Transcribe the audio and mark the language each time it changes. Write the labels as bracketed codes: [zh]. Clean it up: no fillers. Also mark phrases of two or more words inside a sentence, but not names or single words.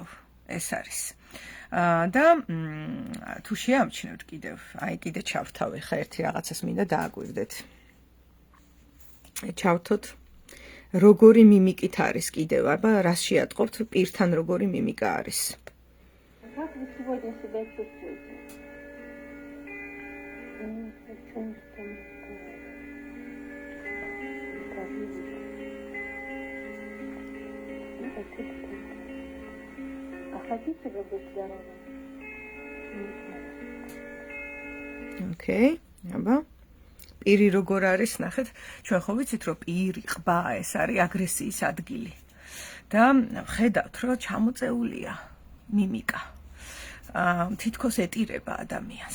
[ka] ეს არის. და თუ შეამჩნევთ კიდევ, კიდე ჩავთავ, ხა ერთი რაღაცას მინდა დააკვირდეთ. ჩავთოთ როგორი მიმიკით არის კიდევ, აბა რას შეატყობთ პირთან როგორი მიმიკა არის. [ru] Как вы сегодня себя чувствуете? А хотите вы быть здоровым? [ka] Okay, აბა პირი როგორ არის, ნახეთ, ჩვენ ხო ვიცით რომ პირი, ყბა ეს არის აგრესიის ადგილი. და ხედავთ რომ ჩამოწეულია მიმიკა. თითქოს ეტირება ადამიანს.